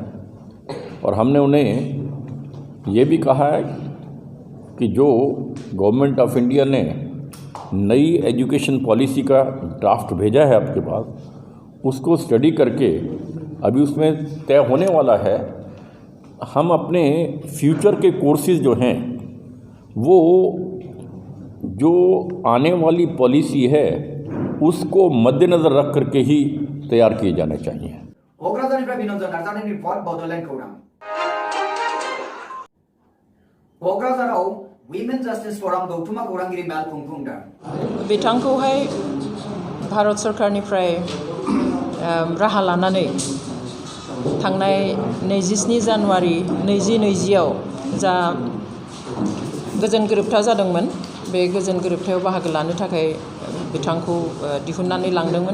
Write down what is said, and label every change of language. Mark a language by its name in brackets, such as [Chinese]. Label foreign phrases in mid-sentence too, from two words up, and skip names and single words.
[Hindi] और हमने उन्हें ये भी कहा है कि जो गवर्नमेंट ऑफ इंडिया ने नई [English] education policy [Hindi] का ड्राफ्ट भेजा है आपके पास, उसको स्टडी करके अभी उसमें तय होने वाला है। हम अपने फ्यूचर के कोर्सेज जो हैं वो जो आने वाली पॉलिसी है उसको मद्देनजर रख करके ही तैयार किए जाने चाहिए। [Bodo] क'क्राझाराव उइमेन जास्टिस फराम गौथुमा खौरांगिरि मेल खुंफुंदों। बिथांखौहाय भारत सरकारनिफ्राय राहा लानानै थांनाय 27 जानुवारि 2020 जा गोजोन गोरोबथा जादोंमोन, बे गोजोन गोरोबथायाव बाहागो लानो थाखाय बिथांखौ दिहुननानै लांदोंमोन।